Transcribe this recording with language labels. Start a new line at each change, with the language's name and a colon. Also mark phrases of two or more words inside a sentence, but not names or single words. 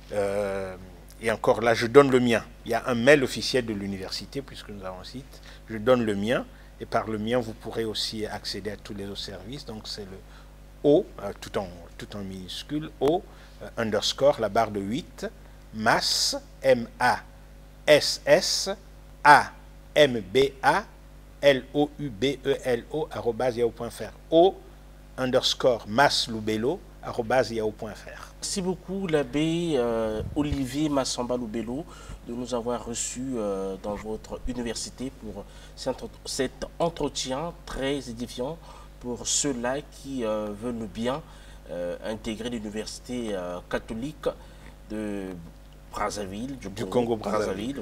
French: Et encore là, je donne le mien. Il y a un mail officiel de l'université, puisque nous avons un site. Je donne le mien. Et par le mien, vous pourrez aussi accéder à tous les autres services. Donc c'est le O, tout en minuscule, O, underscore, la barre de 8, MASS, M-A-S-S, A-M-B-A-L-O-U-B-E-L-O, @yahoo.fr. O, underscore, MASS-Loubello, @yahoo.fr. Merci beaucoup l'abbé Olivier Massamba Loubello de nous avoir reçus dans votre université pour cet entretien très édifiant pour ceux-là qui veulent bien intégrer l'université catholique de Brazzaville, du Congo-Brazzaville.